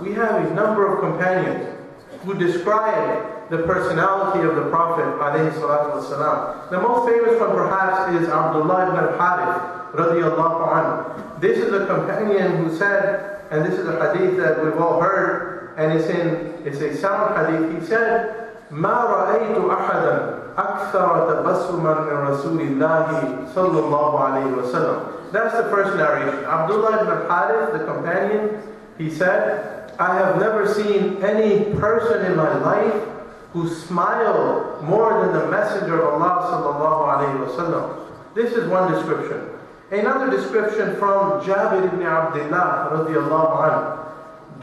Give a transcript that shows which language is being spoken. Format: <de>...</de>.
<en>We have a number of companions who describe the personality of the Prophet alayhi salatu wasalam. The most famous one perhaps is Abdullah ibn al-Harith radiyallahu anhu. This is a companion who said, and this is a hadith that we've all heard, and it's a sound hadith.</en> <ar>He said, ما رأيت أحدا أكثر تبسما من رسول الله صلى الله عليه وسلم.</ar> <en>That's the first narration. Abdullah ibn al-Harith, the companion, he said, I have never seen any person in my life who smiled more than the Messenger of Allah sallallahu alayhi wa sallam. This is one description. Another description from Jabir ibn Abdullah radiyallahu anhu.</en>